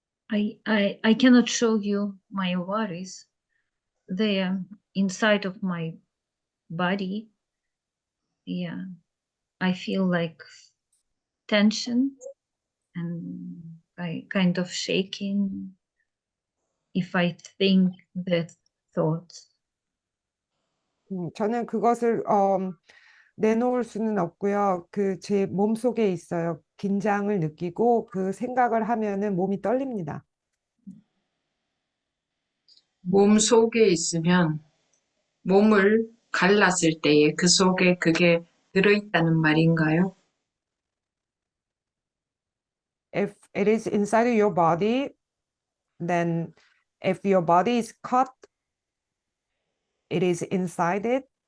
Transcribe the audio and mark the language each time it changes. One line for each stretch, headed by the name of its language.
English: I cannot show you my worries. They are inside of my body. Yeah, I feel like tension and I kind of shaking if I think that thoughts.
Korean: 저는 그것을 내놓을 수는 없고요. 그 제 몸속에 있어요. 긴장을 느끼고 그 생각을 하면은 몸이 떨립니다. 몸 속에 있으면 몸을 갈랐을 때에 그 속에 그게 들어있다는 말인가요?
English: If it is inside of your body, then if your body is cut, it is inside it.